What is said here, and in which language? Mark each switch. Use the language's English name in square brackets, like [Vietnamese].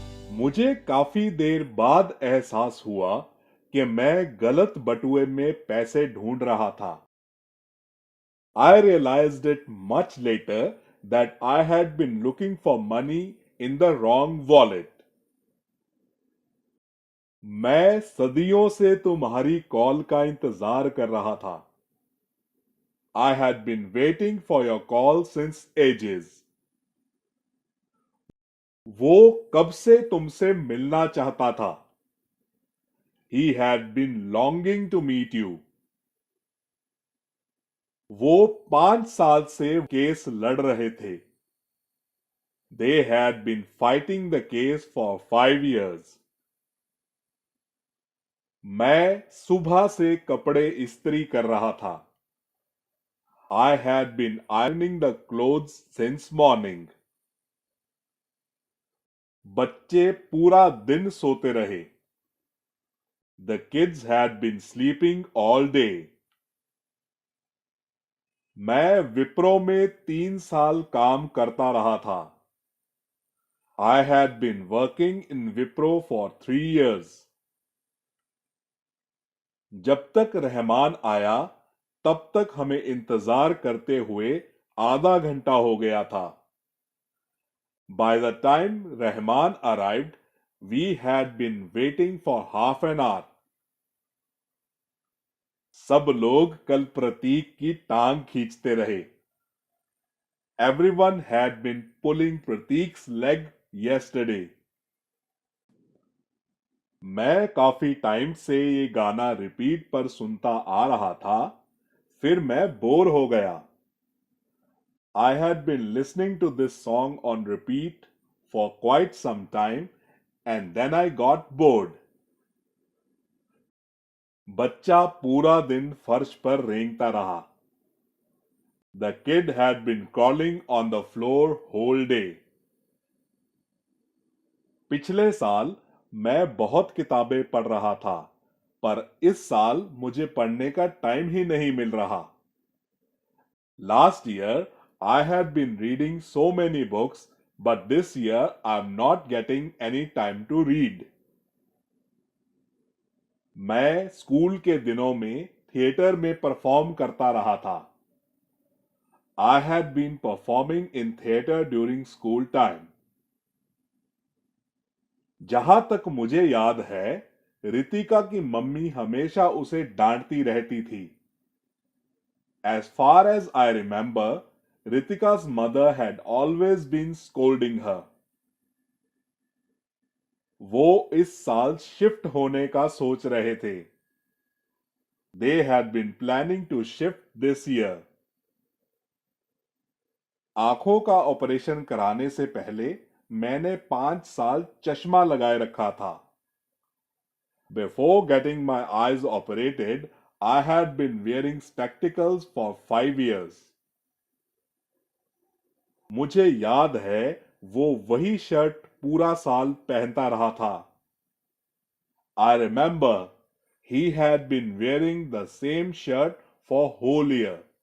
[Hindi] मुझे काफी देर बाद एहसास हुआ कि मैं गलत बटुए में पैसे ढूंढ रहा था। [English] I realized it much later that I had been looking for money in the wrong wallet. [Hindi] मैं सदियों से तुम्हारी कॉल का इंतजार कर रहा था। [English] I had been waiting for your call since ages. [Hindi] वो कब से तुमसे मिलना चाहता था। [English] He had been longing to meet you. [Hindi] वो 5 साल से केस लड़ रहे थे। [English] They had been fighting the case for 5 years. [Hindi] मैं सुबह से कपड़े इस्त्री कर रहा था। [English] I had been ironing the clothes since morning. [Hindi] बच्चे पूरा दिन सोते रहे। [English] The kids had been sleeping all day. [Hindi] मैं विप्रो में 3 साल काम करता रहा था। [English] I had been working in Wipro for 3 years. [Hindi] जब तक रहमान आया तब तक हमें इंतजार करते हुए आधा घंटा हो गया था। [English] By the time Rahman arrived, we had been waiting for half an hour. [Hindi] सब लोग कल प्रतीक की टांग खींचते रहे। [English] Everyone had been pulling Pratik's leg yesterday. [Hindi] मैं काफी टाइम से ये गाना रिपीट पर सुनता आ रहा था, फिर मैं बोर हो गया। [English] I had been listening to this song on repeat for quite some time and then I got bored. [Hindi] बच्चा पूरा दिन फर्श पर रेंगता रहा। [English] The kid had been crawling on the floor whole day. [Hindi] पिछले साल मैं बहुत किताबें पढ़ रहा था, पर इस साल मुझे पढ़ने का टाइम ही नहीं मिल रहा। [English] Last year, I had been reading so many books, but this year I'm not getting any time to read. [Hindi] मैं स्कूल के दिनों में थिएटर में परफॉर्म करता रहा था। [English] I had been performing in theater during school time. [Hindi] जहां तक मुझे याद है, रितिका की मम्मी हमेशा उसे डांटती रहती थी। [English] As far as I remember, Ritika's mother had always been scolding her. [Hindi] वो इस साल शिफ्ट होने का सोच रहे थे। [English] They had been planning to shift this year. [Hindi] आंखों का ऑपरेशन कराने से पहले मैंने 5 साल चश्मा लगाए रखा था। [English] Before getting my eyes operated, I had been wearing spectacles for 5 years. [Hindi] मुझे याद है वो वही शर्ट पूरा साल पहनता रहा था। [English] I remember he had been wearing the same shirt for whole year.